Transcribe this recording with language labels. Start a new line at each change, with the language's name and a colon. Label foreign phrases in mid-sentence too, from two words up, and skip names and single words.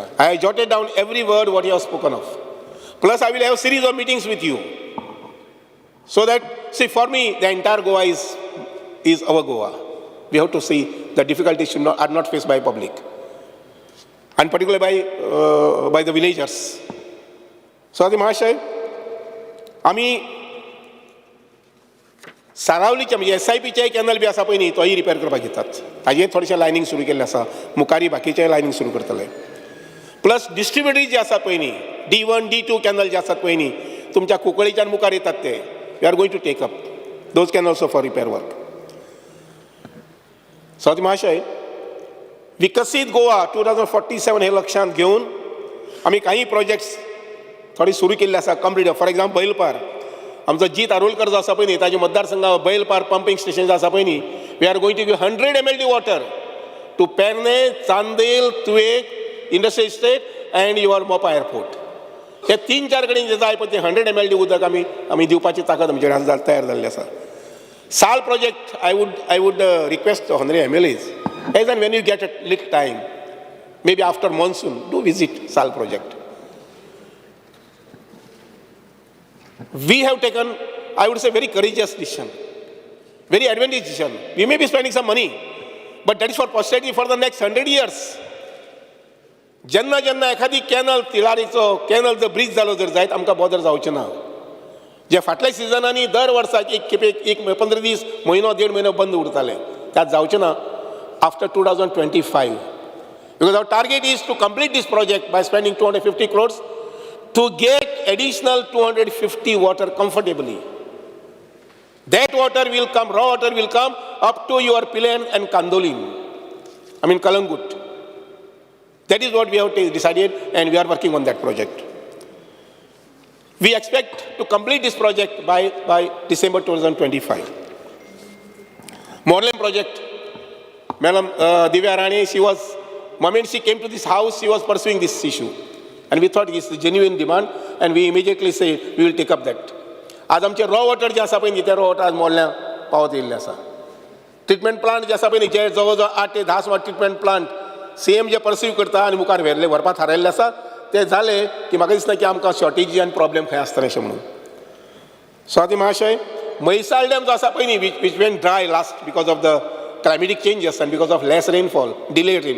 English: I jotted down every word what you have spoken of. Plus, I will have a series of meetings with you. So that, see, for me, the entire Goa is our Goa. We have to see the difficulties are not faced by public. And particularly by the villagers. So, Mahashay,
Konkani: आम्ही सारावलीचे म्हणजे SIPचे कॅनल बी आसा पळय न्ही तोय रिपेर करपाक घेतात. ताजे थोडेशें लायनींग सुरू केल्लें आसा. मुखारी बाकीचे लायनींग सुरू करतले.
English: plus distributory
Konkani: जे आसा पळय न्ही D1, D2 कॅनल जे आसात पळय न्ही तुमच्या कुंकळीच्यान मुखार येतात ते
English: we are going to take up those canal also for repair work.
Konkani: स्वाती महाशय, विकसीत गोवा 2047 हे लक्षांत घेवन आमी काही प्रोजेक्ट्स थोडे सुरू केल्ले आसा कंप्लीट.
English: for example
Konkani: बैलपार आमचो जीत आरोलकर जो आसा पळय न्ही ताजे मतदारसंघा बैलपार
English: pumping station
Konkani: जे आसा पळय न्ही
English: we are going to give 100 ml water to Perne, Chandel, Tuvem, industrial estate and your Mopa airport.
Konkani: हे 3-4 कडेन जे जाय पळय ते 100 ml उदक आमी दिवपाची ताकद आमचे कडेन तयार जाल्ली आसा.
English: SAL project I would request honorary MLAs as and when you get a little time, maybe after monsoon, do visit SAL project. We have taken, I would say, very courageous decision, very advantageous decision. We may be spending some money, but that is for posterity for the next 100 years.
Konkani: जेन्ना जेन्ना एखादी कॅनल तिलारीचो कॅनल जर ब्रिज जालो जर जायत आमकां बॉदर जावचें ना. जे फाटल्या सिजनांनी दर वर्साक एक खेपे 15 दीस म्हयनो 1.5 म्हयनो बंद उरताले त्यात जावचें ना आफ्टर 2025.
English: Because our target is to complete this project by spending 250 crores to get additional 250 water comfortably. That water will come, raw water will come up to your Pilan and Kandolin. Kalangut. That is what we have decided and we are working on that project. We expect to complete this project by December 2025. Morlem project, Madam Divya Rani, moment she came to this house, she was pursuing this issue. And we thought it's a genuine demand and we immediately said we will take up that.
Konkani: आज आमचे
English: raw water
Konkani: जे आसा पळय न्ही ते
English: raw water
Konkani: आज मोडल्या पावत येयल्ले आसा.
English: treatment plant
Konkani: जे आसा पळय न्ही जे जवळ जवळ 8 ते 10 सुमार
English: treatment plant
Konkani: CM जे परसीव करता आनी मुखार व्हरपा थारायल्ले आसा ते जाले की म्हाका दिसता की आमकां शॉर्टेजी आनी प्रॉब्लेम खंय आसतले अशें म्हणून. स्वाती महाशय, म्हैसाळ डॅम जो आसा पळय न्ही
English: which went dry last because of the climatic changes आनी because of less rainfall, delayed rain.